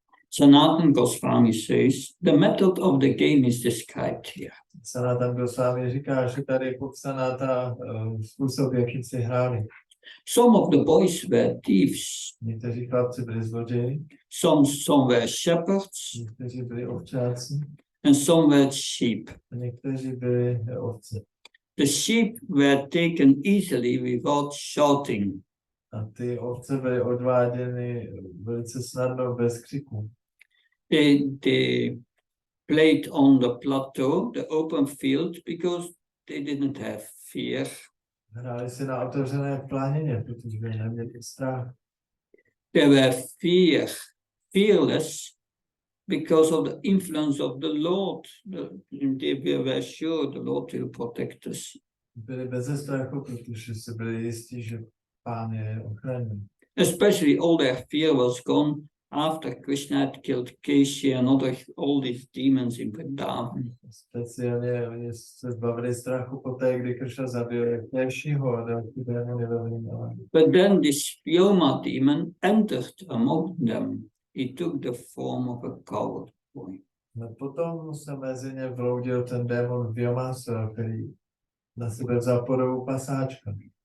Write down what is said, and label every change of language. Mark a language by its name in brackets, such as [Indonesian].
[English] Sanatan Goswami says the method of the game is described here. [Czech] Sanatan Goswami říká, že tady je popsaná ta způsob, jakým si hráli. [English] Some of the boys were thieves, [Czech] Někteří chlapci byli zloději, [English] some were shepherds, [Czech] někteří byli ovčáci [English] and some were sheep. [Czech] a někteří byli ovce. [English] The sheep were taken easily without shouting. [Czech] A ty ovce byly odváděny velice snadno bez křiku. [English] They played on the plateau, the open field, because they didn't have fear. [Czech] Hráli si na otevřené planině, protože by neměli strach. [English] They were fearless because of the influence of the Lord. They were sure the Lord will protect us. [Czech] Byli beze strachu, protože si byli jistí, že Pán je ochrání. [English] Especially all their fear was gone after Krishna had killed Keshi and all these demons in Vrindavan. [Czech] Speciálně oni se zbavili strachu poté, kdy Krishna zabil Keshiho a další démony ve Vrindavanu. [English] But then this Vyoma demon entered among them. He took the form of a coward boy. [Czech] No potom se mezi ně vloudil ten démon Vyomasa, který na sebe vzal podobu pasáčka.